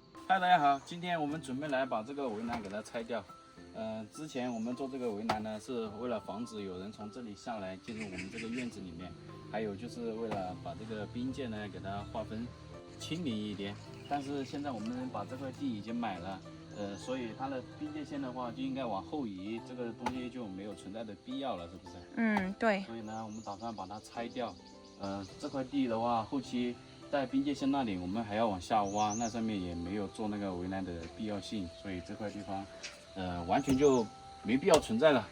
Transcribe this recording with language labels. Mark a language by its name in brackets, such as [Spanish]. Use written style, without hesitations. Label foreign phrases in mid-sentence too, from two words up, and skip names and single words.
[Chinese] 嗨，大家好，今天我們準備來把這個圍欄給它拆掉。之前我們做這個圍欄呢，是為了防止有人從這裡下來進入我們這個院子裡面，還有就是為了把這個邊界呢給它劃分清明一點。但是現在我們把這塊地已經買了，所以它的邊界線的話就應該往後移，這個東西就沒有存在的必要了，是不是？嗯，对。所以呢，我們打算把它拆掉。这塊地的話，後期在邊界線那裡我們還要往下挖，那上面也沒有做那個圍欄的必要性，所以這塊地方，完全就沒必要存在了。